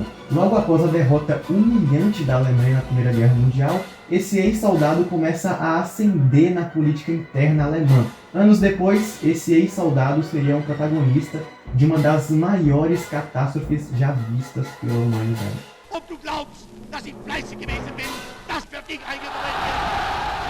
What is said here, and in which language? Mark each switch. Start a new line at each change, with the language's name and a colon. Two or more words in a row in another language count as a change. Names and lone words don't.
Portuguese: Logo após a derrota humilhante da Alemanha na Primeira Guerra Mundial, esse ex-soldado começa a ascender na política interna alemã. Anos depois, esse ex-soldado seria um protagonista de uma das maiores catástrofes já vistas pela humanidade.
German: Ob du glaubst, dass ich fleißig gewesen bin, das wird nicht eingetreten.